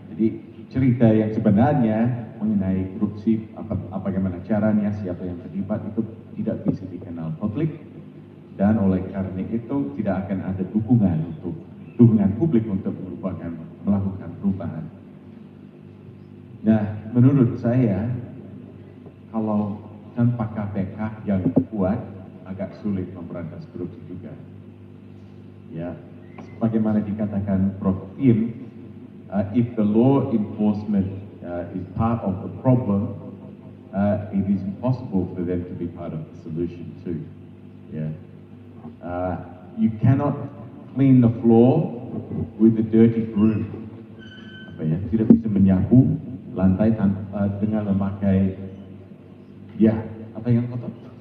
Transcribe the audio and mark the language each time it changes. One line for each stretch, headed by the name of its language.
Indonesian: Jadi cerita yang sebenarnya mengenai korupsi, bagaimana caranya, siapa yang terlibat itu tidak bisa dikenal publik, dan oleh karena itu tidak akan ada dukungan publik untuk melakukan perubahan. Nah, menurut saya kalau tanpa KPK yang kuat agak sulit memberantas korupsi juga. Ya, sebagaimana dikatakan Prof.
English: Tim, if the law enforcement is part of the problem, it is impossible for them to be part of the solution too. Yeah. You cannot clean the floor with a dirty broom.
Indonesian: Tidak bisa menyapu lantai dengan memakai yang kotor?